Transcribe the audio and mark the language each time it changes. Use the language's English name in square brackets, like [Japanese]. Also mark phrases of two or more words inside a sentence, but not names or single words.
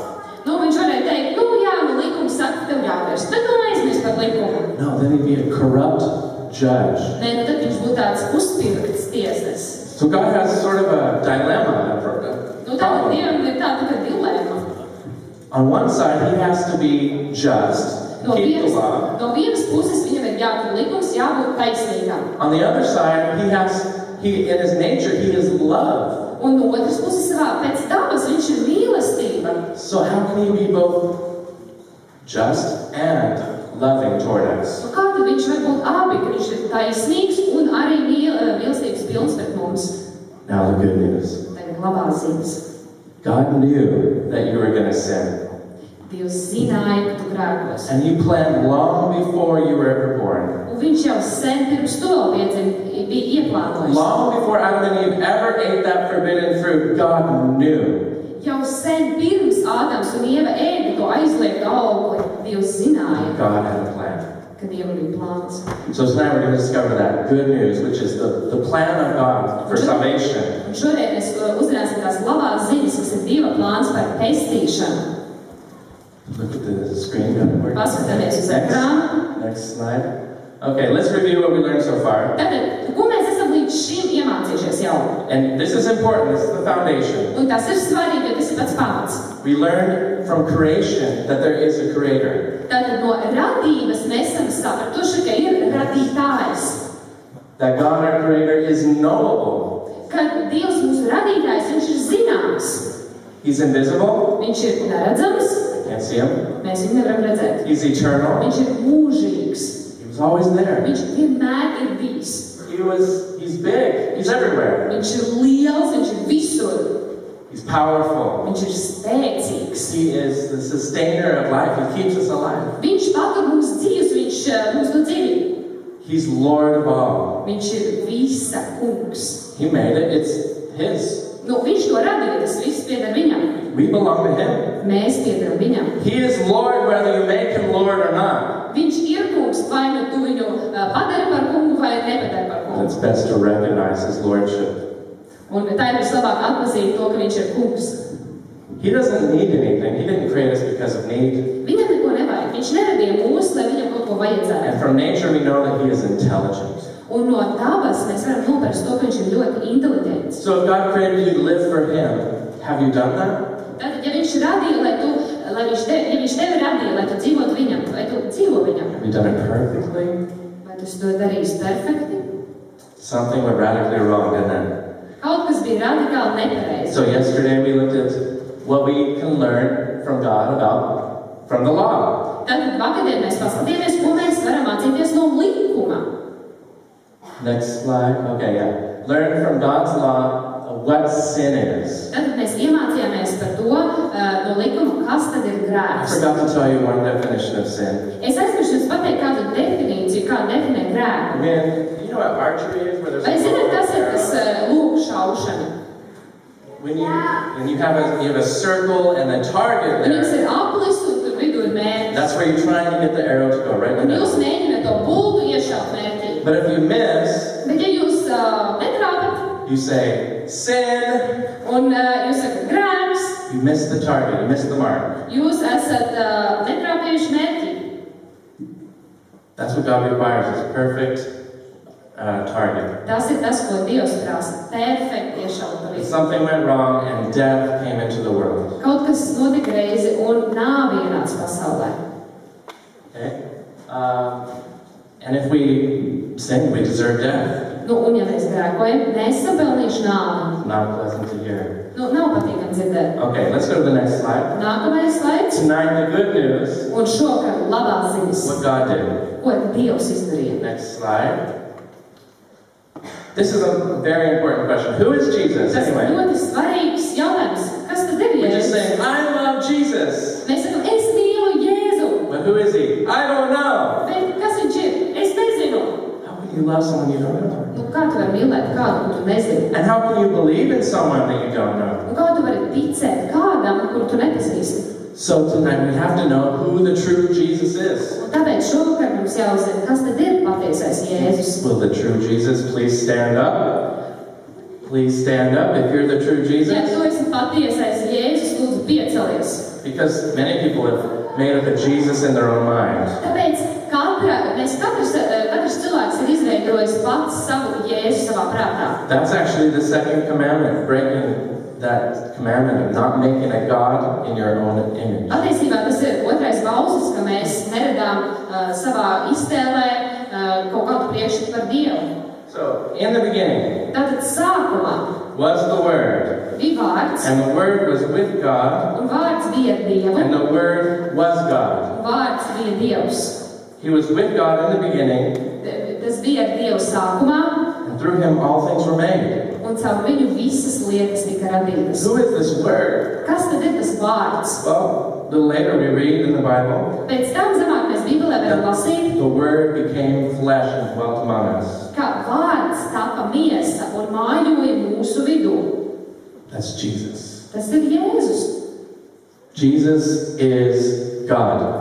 [Latvian] Viņš varēja teikt, jā, likums saka, tev jāvērst, bet aizmirst par likumu. [English] No, then He'd be a corrupt judge. [Latvian] Nē, tad viņš būtu tāds uzspirkts tiesnesis. [English] So God has sort of a dilemma. [Latvian] Tātad Dievam ir tāda dilemma. [English] On one side, He has to be just, keep the law. [Latvian] No vienas puses viņam ir jābūt likums, jābūt taisnīgam. [English] On the other side, in His nature, He is love. [Latvian] Un no otras puses savā pēc dabas viņš ir mīlestība. [English] So how can He be both just and loving toward us? [Latvian] Kā tad viņš var būt abi, ka viņš ir taisnīgs un arī mīlestības pilns pret mums? [English] Now the good news. [Latvian] Tagad labās ziņas. [English] God knew that you were going to sin. [Latvian] Dievs zināja, ka tu grēkos. [English] And He planned long before you were ever born. [Latvian] Un viņš jau sen pirms tu vēl bija ieplānojis. [English] Long before Adam and Eve ever ate that forbidden fruit, God knew. [Latvian] Jau sen pirms Ādams un Ieva ēda to aizliegtu augli, Dievs zināja, [English] God had a plan. [Latvian] ka Dievam bija plāns. [English] So tonight we're going to discover that good news, which is the plan of God for salvation. [Latvian] Un šodien mēs uzzināsim tās labās ziņas, kas ir Dieva plāns par pestīšanu. [English] Look at the screen. [Latvian] Paskatāmies uz ekrānu. [English] Next slide. Okay, let's review what we learned so far. [Latvian] Tātad, ko mēs esam līdz šim iemācījušies jau? [English] And this is important. This is the foundation. [Latvian] Un tas ir svarīgi, jo tas ir pats pamats. [English] We learned from creation that there is a creator. [Latvian] Tātad no radības mēs esam sapratuši, ka ir radītājs. [English] That God, our creator, is knowable. [Latvian] Kad Dievs mūsu radītājs, viņš ir zināms. [English] He's invisible. [Latvian] Viņš ir neredzams. [English] Can't see him. [Latvian] Mēs viņu nevaram redzēt. [English] He's eternal. [Latvian] Viņš ir mūžīgs. [English] He was always there. [Latvian] Viņš vienmēr ir bijis. [English] He's big. He's everywhere. [Latvian] Viņš ir liels, viņš ir visur. [English] He's powerful. [Latvian] Viņš ir spēcīgs. [English] He is the sustainer of life. He keeps us alive. [Latvian] Viņš patur mums dzīves, viņš [English] He's Lord of all. [Latvian] Viņš ir visa kungs. [English] He made it. It's His. [Latvian] Nu, viņš to radīja, tas viss pieder viņam. [English] We belong to Him. [Latvian] Mēs piederam viņam. [English] He is Lord whether you make Him Lord or not. [Latvian] Viņš ir kungs, vai nu tu viņu padari par kungu, vai nepadari par kungu. [English] It's best to recognize His Lordship. [Latvian] Un tā ir vislabāk atpazīt to, ka viņš ir kungs. [English] He doesn't need anything. He didn't create us because of need. [Latvian] Viņam neko nevajag. Viņš neradīja mūs, lai viņam kaut ko vajadzētu. [English] And from nature we know that He is intelligent. [Latvian] Un no dabas mēs varam noprast to, ka viņš ir ļoti inteliģents. [English] So if God created you to live for Him, have you done that? [Latvian] Tātad, ja viņš radīja, ja viņš tevi radīja, lai tu dzīvotu viņam, vai tu dzīvo viņam? [English] Have you done it perfectly? [Latvian] Vai tu to darīsi perfekti? [English] Something went radically wrong, didn't it? [Latvian] Kaut kas bija radikāli nepareizi. [English] So yesterday we looked at what we can learn from God from the law. [Latvian] Tātad vakardien mēs paskatījāmies, ko mēs varam mācīties no likuma. [English] Next slide. Okay, yeah. Learn from God's law what sin is. [Latvian] Tātad mēs iemācījāmies par to no likuma, kas tad ir [English] I [Latvian] grēks. [English] forgot to tell you one definition of sin. [Latvian] Es aizmirsu jums pateikt kādu definīciju, kā definē [English] I [Latvian] grēku. [English] mean, you know what archery is? Where there's [Latvian] Vai [English] a [Latvian] zināt, kas ir [English] arrow? [Latvian] tas lūk šaušana? [English] When you have a circle and a target [Latvian] Un jums [English] there, [Latvian] ir aplis un tur vidū ir mērķis. [English] that's where you're trying to get the arrow to go right in [Latvian] Un [English] the [Latvian] jūs [English] middle. [Latvian] mēģināt to bultu iešaut mērķī. [English] But if you miss, [Latvian] Bet ja jūs netrāpat [English] you say sin. [Latvian] un jūs sakat grēks, [English] You missed the target. You missed the mark. [Latvian] jūs esat netrāpējuši mērķī. [English] That's what God requires. Is perfect target. [Latvian] Tas ir tas, ko Dievs prasa. Perfekti iešaut pa visu. [English] Something went wrong and death came into the world. [Latvian] Kaut kas notika reizi un nāve ienāca pasaulē. [English] Okay? And if we sin, we deserve death. [Latvian] Nu, un ja mēs grēkojam, mēs esam pelnījuši nāvi. [English] Not pleasant to hear. [Latvian] Nu, nav patīkami dzirdēt. [English] Okay, let's go to the next slide. [Latvian] Nākamais slaids. [English] Tonight, the good news, [Latvian] Un šokar labās ziņas. [English] what God did. [Latvian] Ko Dievs izdarīja? [English] Next slide. This is a very important question. Who is Jesus, [Latvian] Tas ir [English] anyway? [Latvian] ļoti svarīgs jautājums. Kas tad ir [English] We just [Latvian] Jēzus? [English] say, I love Jesus. [Latvian] Mēs sakam, es mīlu Jēzu. [English] But who is He? I don't know. [Latvian] Bet kas viņš ir? Es nezinu. [English] How can you love someone you don't know? [Latvian] Nu, kā tu vari mīlēt kādu, ko tu nezini? [English] And how can you believe in someone that you don't know? [Latvian] Un kā tu vari ticēt kādam, kuru tu nepazīsti? [English] So tonight we have to know who the true Jesus is. [Latvian] Un tāpēc šovakar mums jāuzzina, kas tad ir patiesais Jēzus. [English] Will the true Jesus please stand up? Please stand up if you're the true [Latvian] Ja [English] Jesus. [Latvian] tu esi patiesais Jēzus, lūdzu piecelies. [English] Because many people have made up a Jesus in their own mind. [Latvian] Tāpēc katrs cilvēks ir izveidojis pats savu Jēzu savā prātā. [English] That's actually the second commandment, breaking that commandment of not making a God in your own image. [Latvian] Patiesībā tas ir otrais bausis, ka mēs neradām savā iztēlē kaut kādu priekšstatu par Dievu. [English] So, in the beginning [Latvian] Tātad sākumā [English] was the Word, [Latvian] bija vārds, [English] and the Word was with God, [Latvian] un vārds bija ar Dievu, [English] and the Word was God. [Latvian] un vārds bija Dievs. [English] He was with God in the beginning, [Latvian] Tas bija ar Dievu sākumā, [English] and through Him all things were made. [Latvian] un caur viņu visas lietas tika radītas. [English] Who is this Word? [Latvian] Kas tad ir tas vārds? [English] Well, a little later we read in the Bible, [Latvian] Pēc tam zemāk mēs Bībelē varam lasīt, [English] the Word became flesh and dwelt among us. [Latvian] ka vārds tapa miesa un mājoja mūsu vidū. [English] That's Jesus. [Latvian] Tas ir Jēzus. [English] Jesus is God.